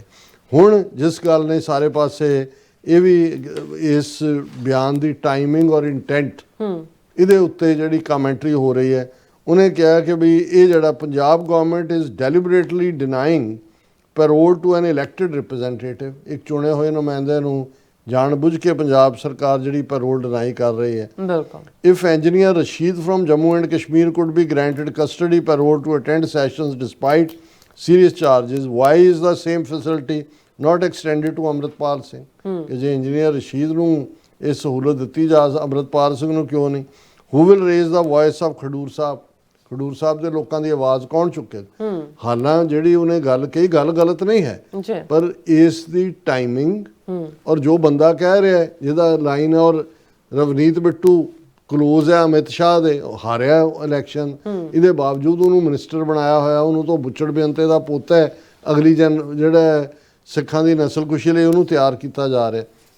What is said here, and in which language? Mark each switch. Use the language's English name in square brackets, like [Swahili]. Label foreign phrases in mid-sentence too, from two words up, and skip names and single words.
[Punjabi] ਹੁਣ ਜਿਸ ਗੱਲ ਨੇ ਸਾਰੇ ਪਾਸੇ ਇਹ ਵੀ ਇਸ ਬਿਆਨ ਦੀ ਟਾਈਮਿੰਗ ਔਰ ਇੰਟੈਂਟ ਇਹਦੇ ਉੱਤੇ ਜਿਹੜੀ ਕਮੈਂਟਰੀ ਹੋ ਰਹੀ ਹੈ, ਉਹਨੇ ਕਿਹਾ ਕਿ ਵੀ ਇਹ ਜਿਹੜਾ [English] Punjab government is deliberately denying parole to an elected representative, [Punjabi] ਇੱਕ ਚੁਣੇ ਹੋਏ ਨੁਮਾਇੰਦੇ ਨੂੰ ਜਾਣਬੁੱਝ ਕੇ ਪੰਜਾਬ ਸਰਕਾਰ ਜਿਹੜੀ ਪੈਰੋਲ ਡਿਨਾਈ ਕਰ ਰਹੀ ਹੈ। ਬਿਲਕੁਲ। [English] ਇਫ engineer Rashid from Jammu and Kashmir could be granted custody parole to attend sessions despite serious charges, why is the same facility not extended to Amritpal Singh? [Punjabi] ਕਿ ਜੇ ਇੰਜੀਨੀਅਰ ਰਸ਼ੀਦ ਨੂੰ ਇਹ ਸਹੂਲਤ ਦਿੱਤੀ ਜਾ ਅੰਮ੍ਰਿਤਪਾਲ ਸਿੰਘ ਨੂੰ ਕਿਉਂ ਨਹੀਂ? [English] Who will raise the voice of ਖਡੂਰ ਸਾਹਿਬ? [Punjabi] ਖਡੂਰ ਸਾਹਿਬ ਦੇ ਲੋਕਾਂ ਦੀ ਆਵਾਜ਼ ਕੌਣ ਚੁੱਕੇਗਾ? ਹਾਲਾਂ ਜਿਹੜੀ ਉਹਨੇ ਗੱਲ ਕਹੀ ਗੱਲ ਗਲਤ ਨਹੀਂ ਹੈ, ਪਰ ਇਸ ਦੀ ਟਾਈਮਿੰਗ ਔਰ ਜੋ ਬੰਦਾ ਕਹਿ ਰਿਹਾ ਹੈ ਜਿਹਦਾ ਲਾਈਨ ਹੈ, ਔਰ ਰਵਨੀਤ ਬਿੱਟੂ ਕਲੋਜ਼ ਹੈ ਅਮਿਤ ਸ਼ਾਹ ਦੇ, ਹਾਰਿਆ ਇਲੈਕਸ਼ਨ, ਇਹਦੇ ਬਾਵਜੂਦ ਉਹਨੂੰ ਮਿਨਿਸਟਰ ਬਣਾਇਆ ਹੋਇਆ, ਉਹਨੂੰ ਤਾਂ ਬੁੱਚੜ ਬੇਅੰਤੇ ਦਾ ਪੋਤਾ ਹੈ, ਅਗਲੀ ਜਿਹੜਾ ਸਿੱਖਾਂ ਦੀ ਨਸਲਕੁਸ਼ੀ ਲਈ ਉਹਨੂੰ ਤਿਆਰ ਕੀਤਾ ਜਾ ਰਿਹਾ।